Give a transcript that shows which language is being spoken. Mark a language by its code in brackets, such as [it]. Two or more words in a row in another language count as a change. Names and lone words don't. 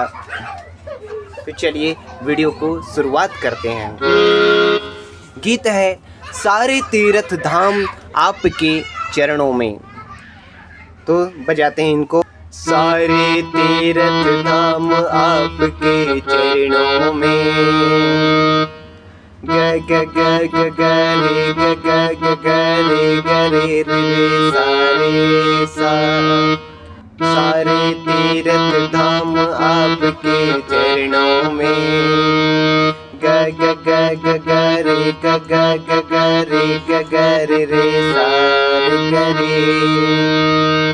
[hi] तो चलिए वीडियो को शुरुआत करते हैं। गीत है सारे तीर्थ धाम आपके चरणों में। तो बजाते हैं इनको। सारे तीर्थ धाम आपके चरणों में, ग ग ग ग ग रे ग ग ग ग रे ग रे रे सारे सा। सारे तीर्थ धाम आपके चरणों में, ग ग ग ग ग रे ग ग ग ग रे ग ग रे रे सारे ग रे।